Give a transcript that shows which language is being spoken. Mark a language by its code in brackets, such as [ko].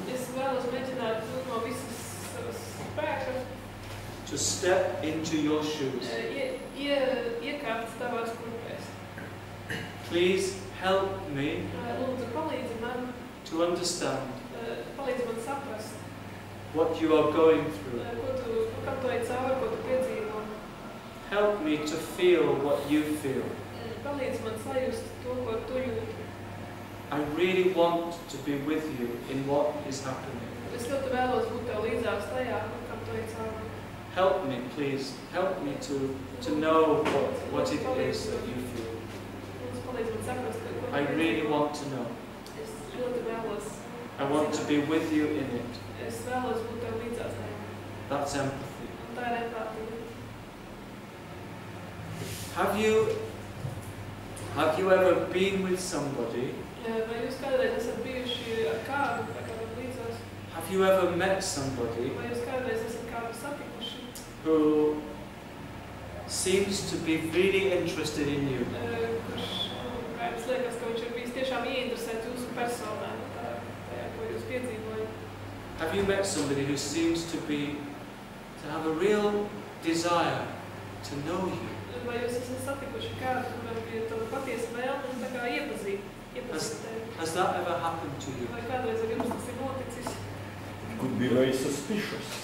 [lv] Es vēlos mēģināt no visas savas spēka [en] to step into your shoes. [lv] Iekārt tavās kurpēs. [en] Please help me [lv] Lūdzu, palīdzi man, [en] to understand [lv] palīdzi man saprast, [en] what you are going through. [lv] kam tu ej cauri, ko tu piedzīvo. [en] Help me to feel what you feel. [lv] Palīdzi man sajust to, ko tu jūti. [en] I really want to be with you in what is happening. [lv] Es ļoti vēlos būt tev līdzās tajā, kam tu ej cauri. [en] Help me, please. Help me to know what it is that you feel. [lv] Lūdzu, palīdzi man saprast, ko tu [en] I really want to know. [lv] Es ļoti vēlos. [en] I want to be with you in it. [lv] Es vēlos būt tev līdzās tajā. [en] That's empathy. [lv] Un tā ir empātija. [en] Have you ever been with somebody? [lv] Vai jūs kādreiz esat bijuši ar kādu, vai kādam līdzās? [en] Have you ever met somebody [lv] Vai jūs kādreiz esat kādu satikuši, [en] who seems to be really interested in you? [lv] kurš, kā jums liekas, ka viņš ir bijis tiešām ieinteresēts jūsu personā, tajā, ko jūs piedzīvojat? [en] Have you met somebody who seems to have a real desire to know you? [lv] Vai jūs esat satikuši kādu, kuram ir tāda patiesa vēlme un tā kā iepazīt tevi? [en] Has that ever happened to you? [lv] Vai kādreiz ar jums tas ir noticis? [en] Could be very suspicious.